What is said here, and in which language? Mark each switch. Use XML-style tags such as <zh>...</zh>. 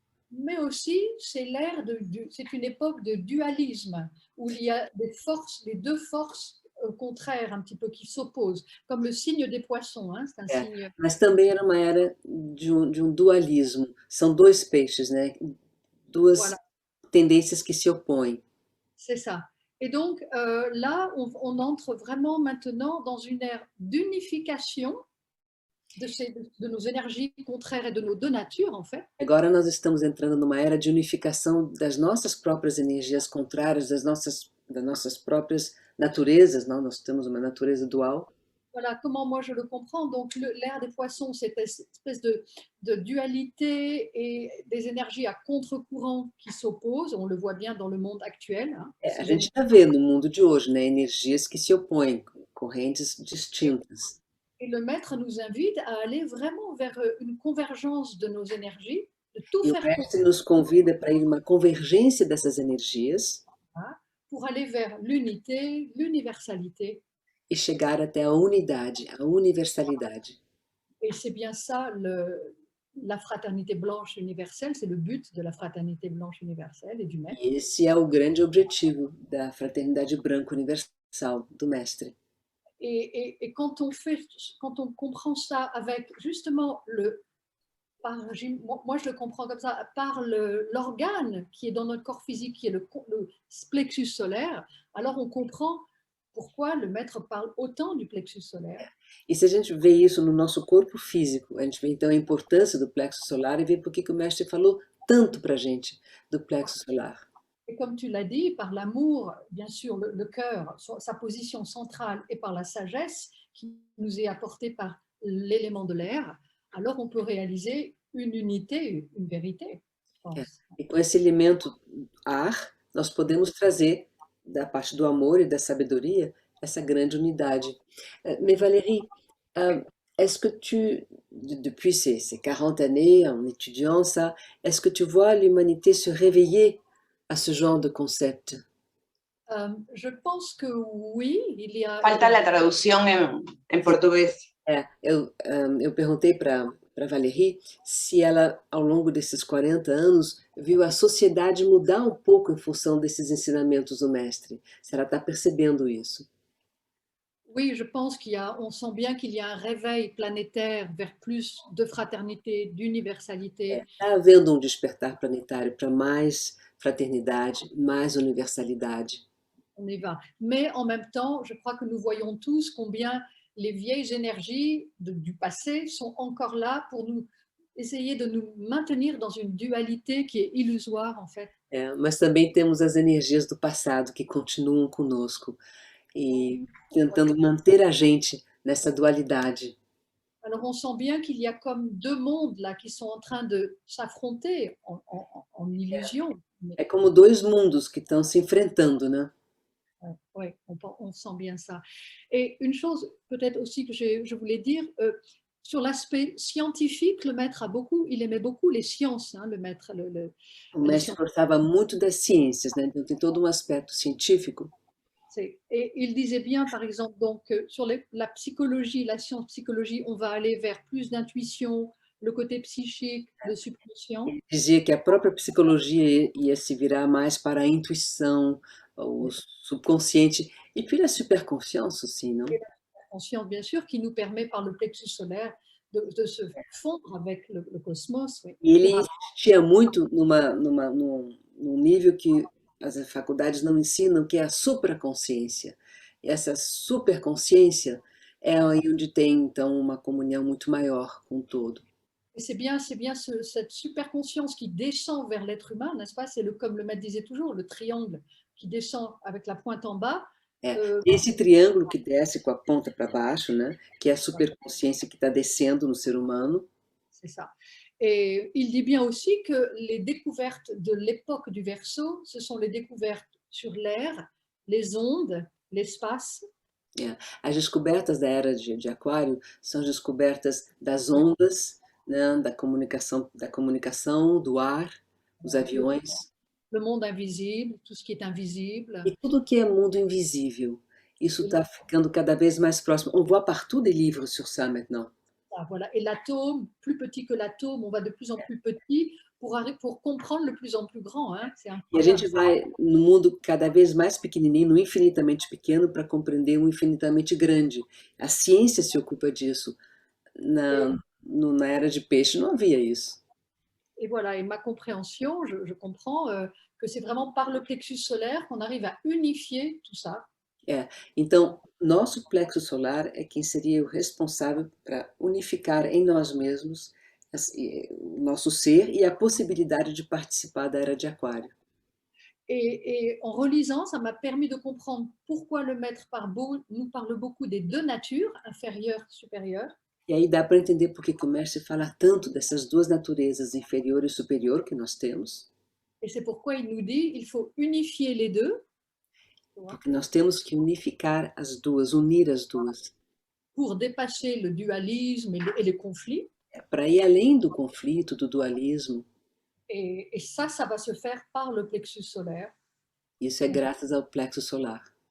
<fr>Mais aussi, c'est c'est une époque de dualisme, où il y a des forces, les deux forces contraires un petit peu qui s'opposent, comme le signe des poissons. Hein, c'est un signe...</fr> <pt>Mas também era uma era de um dualismo. São dois peixes, né? Duas</pt> <fr>voilà.</fr> <pt>Tendências que se opõem.</pt> <fr>C'est ça. Et donc là, on entre vraiment maintenant dans une ère d'unification de nos énergies contraires et de nos deux natures, en fait.</fr> <pt>Agora nós estamos entrando numa era de unificação das nossas próprias energias contrárias, das nossas próprias naturezas, não? Nós temos uma natureza dual.</pt> <fr>Voilà comment moi je le comprends. Donc l'ère des poissons, c'est cette espèce de dualité et des énergies à contre-courant qui s'opposent. On le voit bien dans le monde actuel. Hein.</fr> <pt>A gente está vendo no mundo de hoje, né? Energias que se opõem, correntes distintas.</pt> <fr>Et le maître nous invite à aller vraiment vers une convergence de nos énergies, de tout faire.</fr> <pt>O mestre nos convida para ir uma convergência dessas energias.</pt> <fr>Pour aller vers l'unité, l'universalité.</fr> <pt>E chegar até a unidade, a universalidade.</pt> <fr>Et c'est bien ça la fraternité blanche universelle, c'est le but de la fraternité blanche universelle et du maître.</fr> <pt>E esse é o grande objetivo da fraternidade branca universal do mestre.</pt> <fr>Et quand on comprend ça avec justement moi je le comprends comme ça, par l'organe qui est dans notre corps physique, qui est le plexus solaire, alors on comprend pourquoi le maître parle autant du plexus solaire.</fr> <pt>E se a gente vê isso no nosso corpo físico, a gente vê então a importância do plexo solar e vê por que o mestre falou tanto para a gente do plexo solar.</pt> <fr>Et comme tu l'as dit, par l'amour, bien sûr, le cœur, sa position centrale, et par la sagesse qui nous est apportée par l'élément de l'air, alors on peut réaliser une unité, une vérité.</fr> <pt>E com esse elemento ar, nós podemos trazer, da parte do amor e da sabedoria, essa grande unidade.</pt> <fr>Mais Valérie, est-ce que depuis ces 40 années en étudiant ça, est-ce que tu vois l'humanité se réveiller à ce genre de concept? Je pense que oui, il y a...</fr> <es>Falta la traducción en portugués.</es> <pt>Eu perguntei para Valérie se ela, ao longo desses 40 anos, viu a sociedade mudar um pouco em função desses ensinamentos do mestre. Se ela está percebendo isso.</pt> <fr>Oui, je pense on sent bien qu'il y a un réveil planétaire vers plus de fraternité, d'universalité.</fr> <pt>Está havendo despertar planetário para mais fraternidade, mais universalidade.</pt> <fr>On y va. Mais en même temps, je crois que nous voyons tous combien les vieilles énergies du passé sont encore là pour nous essayer de nous maintenir dans une dualité qui est illusoire, en fait.</fr> <pt>Mas também temos as energias do passado que continuam conosco e tentando manter a gente nessa dualidade.</pt> <fr>Alors on sent bien qu'il y a comme deux mondes là qui sont en train de s'affronter en illusion.</fr> <pt>É como dois mundos que estão se enfrentando, né?</pt> <fr>Oui, on sent bien ça. Et une chose peut-être aussi que je voulais dire, sur l'aspect scientifique, le maître il aimait beaucoup les sciences, hein, le maître.</fr> <pt>O mestre gostava muito das ciências, né? Então tem todo um aspecto científico.</pt> <fr>Et il disait bien, par exemple, donc, sur la psychologie, la science psychologie, on va aller vers plus d'intuition, le côté psychique, de subconscient.</fr> <pt>Ele dizia que a própria psicologia ia se virar mais para a intuição, o subconsciente,</pt> <fr>et puis la superconscience aussi,</fr> <pt>não?</pt> <fr>Conscience, bien sûr, qui nous permet par le plexus solaire de se fondre avec le cosmos. Oui.</fr> <pt>E ele insistia muito num nível que as faculdades não ensinam, que é a supraconsciência. E essa superconsciência é aí onde tem, então, uma comunhão muito maior com o todo.</pt> <fr>Et c'est bien cette superconscience qui descend vers l'être humain, n'est-ce pas? C'est comme le maître disait toujours, le triangle qui descend avec la pointe en bas.</fr> <pt>Esse triângulo que desce com a ponta para baixo, né? Que é a superconsciência que está descendo no ser humano.</pt> <fr>C'est ça. Et il dit bien aussi que les découvertes de l'époque du Verseau, ce sont les découvertes sur l'air, les ondes, l'espace.</fr> <pt>As descobertas da era de Aquário são as descobertas das ondas, né? Da comunicação, do ar, os aviões.</pt> <fr>Le monde invisible, tout ce qui est invisible.</fr> <pt>E tudo que é mundo invisível, isso está ficando cada vez mais próximo.</pt> <fr>On voit partout des livres sur ça maintenant. Ah, voilà. Et l'atome, plus petit que l'atome, on va de plus en plus petit pour comprendre le plus en plus grand. Hein?</fr> <pt>E a gente vai no mundo cada vez mais pequenininho, no infinitamente pequeno, para compreender o infinitamente grande. A ciência se ocupa disso. Na era de peixe não havia isso.</pt> <fr>Et voilà, et ma compréhension, je comprends que c'est vraiment par le plexus solaire qu'on arrive à unifier tout ça.</fr> <pt>Então, nosso plexo solar é quem seria o responsável para unificar em nós mesmos o nosso ser e a possibilidade de participar da era de Aquário.</pt> <fr>Et en relisant, ça m'a permis de comprendre pourquoi le maître nous parle beaucoup des deux natures, inférieure, supérieure.</fr> <pt>E aí dá para entender por que o mestre fala tanto dessas duas naturezas, inferior e superior, que nós temos.</pt> <fr>Et c'est pourquoi il nous dit il faut unifier les deux.</fr> <pt>Porque nós temos que unificar as duas, unir as duas.</pt> <fr>Pour dépasser le dualisme et les conflits.</fr> <pt>Para ir além do conflito, do dualismo.</pt> <fr>Et ça va se faire par le plexus solaire.</fr> <pt>Isso é graças ao plexo solar.</pt>